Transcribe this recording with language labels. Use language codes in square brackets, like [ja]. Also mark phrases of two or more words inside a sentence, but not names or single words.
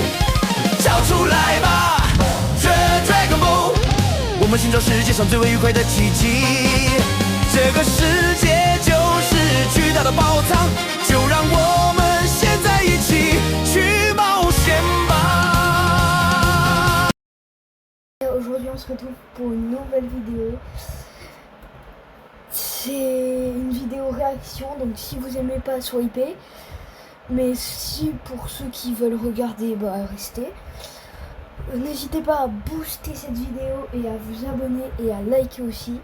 [zh] 叫出来吧，这 Dragon Ball， 我们寻找世界上最为愉快的奇迹。这个世界就是巨大的宝藏，就让我们现在一起去冒险吧。 [fr] Aujourd'hui on se retrouve pour une nouvelle vidéo. C'est une vidéo réaction, donc si vous aimez pas soyez. Mais si pour ceux qui veulent regarder, bah restez. N'hésitez pas à booster cette vidéo et à vous abonner et à liker aussi.